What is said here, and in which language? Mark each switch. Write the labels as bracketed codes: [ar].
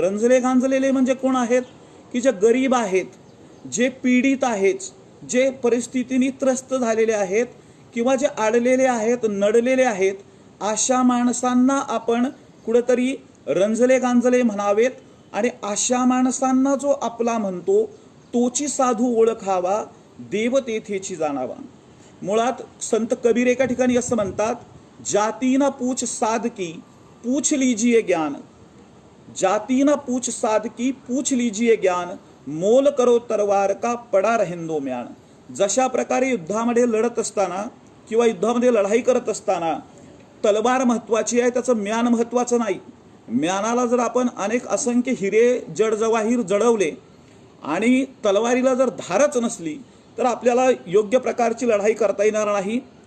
[mr] रंजले गांजलेले म्हणजे कोण आहेत, की जे गरीब आहेत, जे पीडित आहेत, जे परिस्थितीने त्रस्त झालेले आहेत किंवा जे अडलेले आहेत, नडलेले आहेत, अशा माणसांना आपण कुठेतरी रंजले गांजले म्हणावेत. आणि अशा माणसांना जो आपला म्हणतो तोची साधू ओळखावा देव तेथेची जाणावा. मुळात संत कबीर एका ठिकाणी असं म्हणतात, [hi] जाती ना पूछ साध की पूछ लीजिए ज्ञान, जाती न पूछ साधकी पूछ लीजिए ज्ञान, मोल करो तरवार का पडा रहेंदो म्यान. [mr] जशा प्रकारे युद्धामध्ये लढत असताना किंवा युद्धामध्ये लढाई करत असताना तलवार महत्वाची आहे, त्याचं म्यान महत्वाचं नाही. म्यानाला जर आपण अनेक असंख्य हिरे जडजवाहीर जडवले आणि तलवारीला जर धारच नसली तर आपल्याला योग्य प्रकारची लढाई करता येणार नाही.